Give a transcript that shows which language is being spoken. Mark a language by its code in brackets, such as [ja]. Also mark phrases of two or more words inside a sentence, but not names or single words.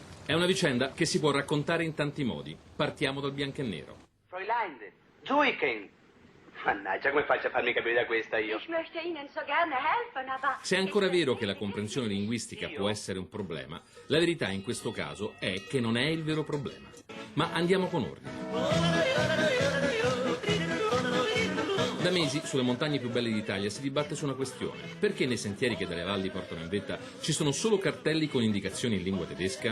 [it] È una vicenda che si può raccontare in tanti modi. Partiamo dal bianco e nero. [de] Fräulein, Zuiken. [it] Mannaggia, come faccio a farmi capire da questa io? [de] Ich möchte Ihnen so gerne helfen, aber... [it] Se è ancora vero che la comprensione linguistica può essere un problema, la verità in questo caso è che non è il vero problema. Ma andiamo con ordine. Da mesi sulle montagne più belle d'Italia si dibatte su una questione. Perché nei sentieri che dalle valli portano in vetta ci sono solo cartelli con indicazioni in lingua tedesca?